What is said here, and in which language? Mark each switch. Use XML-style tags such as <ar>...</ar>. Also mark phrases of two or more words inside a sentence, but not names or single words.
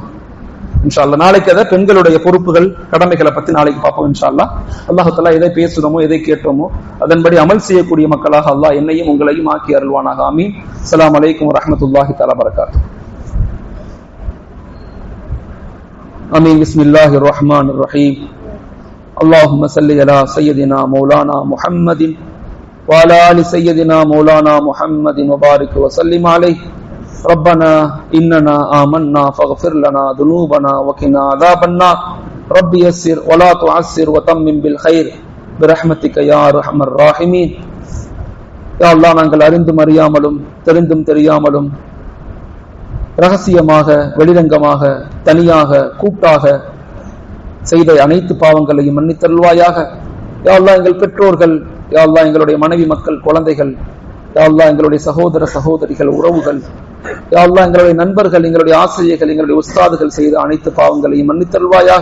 <ar>إن شاء الله</ar> <ta>நாளைக்கு அதை பெண்களுடைய பொறுப்புகள், கடமைகளை பத்தி நாளைக்கு பார்ப்போம்</ta> <ar>إن شاء الله. الله تعالى</ar> <ta>எதை பேசுறோமோ எதை கேட்டோமோ அதன்படி அமல் செய்யக்கூடிய மக்களாக அல்லாஹ் என்னையும் உங்களையும் ஆக்கி அருள்வானாக. ஆமீன்.</ta> <ar>السلام عليكم ورحمة الله تعالى بركاته. ஆமீன். بسم الله الرحمن الرحيم. اللهم صل على سيدنا مولانا محمد وعلى آل سيدنا مولانا محمد وبارك وسلم عليه. ربنا إننا آمنا فاغفر لنا ذنوبنا وقنا عذاب النار. رب يسر ولا تعسر وتمم بالخير برحمتك يا أرحم الراحمين. يا الله,</ar> <ta>நாங்கள் அறிந்தும் அறியாமலும் தெரிந்தும் தெரியாமலும் ரகசியமாக, வெளிரங்கமாக, தனியாக, கூட்டாக செய்த அனைத்து பாவங்களையும் மன்னித்தருள்வாயாக.</ta> <ar>يا الله,</ar> <ta>எங்கள் பெற்றோர்கள்,</ta> <ar>يا الله</ar> <ta>எங்களுடைய மனைவி மக்கள், குழந்தைகள்,</ta> <ar>يا الله</ar> <ta>எங்களுடைய சகோதர சகோதரிகள், உறவுகள், யா அல்லாஹ் எங்களுடைய நண்பர்கள், எங்களுடைய ஆசிரியர்கள், எங்களுடைய உஸ்தாதுகள் செய்த அனைத்து பாவங்களையும் மன்னித்தருள்வாயாக.</ta>